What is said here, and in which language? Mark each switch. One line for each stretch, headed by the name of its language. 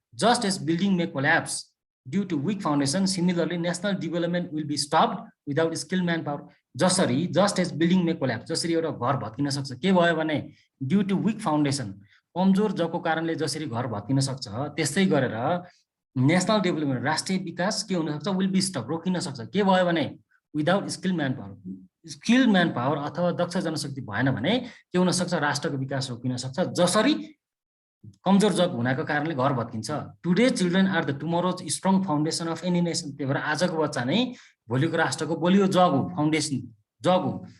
English: Just as building may collapse due to weak foundation, similarly national development will be stopped without skilled manpower.
Nepali: जसरी
English: just as building may collapse,
Nepali: जसरी एउटा घर भत्किन सक्छ के भयो भने,
English: due to weak foundation,
Nepali: कमजोर जगको कारणले जसरी घर भत्किन सक्छ, त्यस्तै गरेर नेसनल डेभलपमेन्ट, राष्ट्रिय विकास के हुन सक्छ,
English: will be stop,
Nepali: रोकिन सक्छ। के भयो भने,
English: Without skilled man power.
Nepali: Skilled man power अथवा दक्ष जनशक्ति भएन भने के हुन सक्छ, राष्ट्रको विकास रोकिन सक्छ, जसरी कमजोर जग हुनाको कारणले घर भत्किन्छ।
English: Today children are the tomorrow's strong foundation of any nation.
Nepali: त्यही भएर आजको बच्चा नै भोलिको राष्ट्रको बलियो जग हो, फाउन्डेसन जग हो।